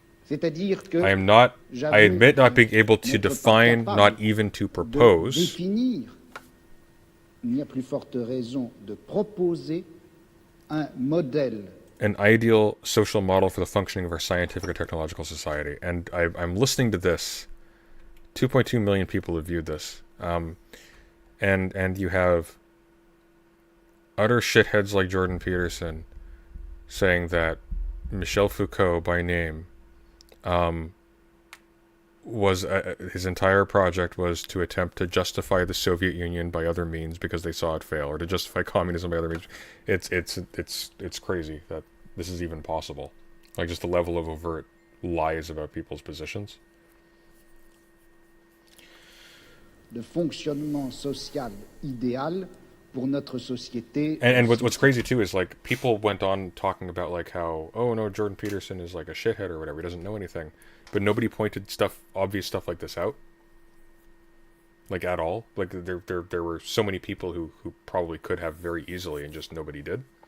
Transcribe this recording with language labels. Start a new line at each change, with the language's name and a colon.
English: I am not, I admit not being able to define, not even to propose.
French: Il n'y a plus forte raison de proposer un modèle.
English: An ideal social model for the functioning of our scientific or technological society. And I'm listening to this. 2.2 million people have viewed this. And you have utter shitheads like Jordan Peterson saying that Michel Foucault, by name, was his entire project was to attempt to justify the Soviet Union by other means because they saw it fail, or to justify communism by other means. It's crazy that this is even possible. Like, just the level of overt lies about people's positions.
French: De fonctionnement social idéal pour notre société.
English: And what's crazy too is, like, people went on talking about, like, how, oh no, Jordan Peterson is like a shithead or whatever, he doesn't know anything, but nobody pointed obvious stuff like this out, like, at all. Like, there were so many people who probably could have very easily, and just nobody did.